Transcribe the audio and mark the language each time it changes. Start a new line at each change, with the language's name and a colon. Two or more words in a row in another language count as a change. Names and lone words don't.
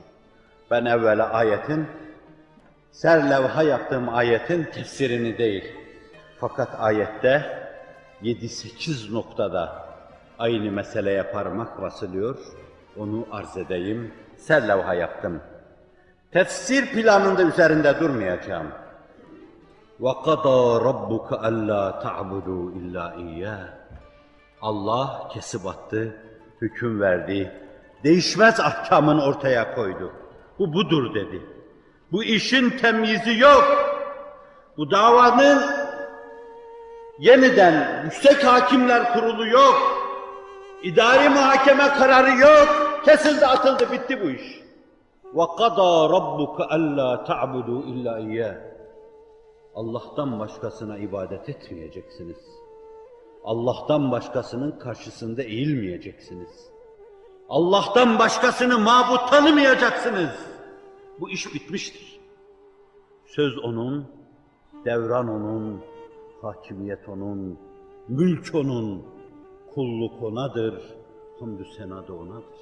Turkish: Ben evvela serlevha yaptığım ayetin tefsirini değil, fakat ayette 7-8 noktada aynı meseleye parmak basılıyor, onu arz edeyim, serlevha yaptım. Tefsir planında üzerinde durmayacağım.
Arabic: وَقَضَى رَبُّكَ أَلَّا تَعْبُدُوا إِلَّا إِيَّهِ
Turkish: Allah kesip attı, hüküm verdi, değişmez ahkamını ortaya koydu. Bu budur dedi. Bu işin temyizi yok. Bu davanın yeniden Yüksek Hakimler Kurulu yok. İdari muhakeme kararı yok. Kesildi, atıldı, bitti bu iş.
Arabic: وَقَضَى رَبُّكَ أَلَّا تَعْبُدُوا إِلَّا إِيَّهِ
Turkish: Allah'tan başkasına ibadet etmeyeceksiniz. Allah'tan başkasının karşısında eğilmeyeceksiniz. Allah'tan başkasını mabut tanımayacaksınız. Bu iş bitmiştir. Söz onun, devran onun, hakimiyet onun, mülk onun, kulluk onadır, hamdü sena da onadır.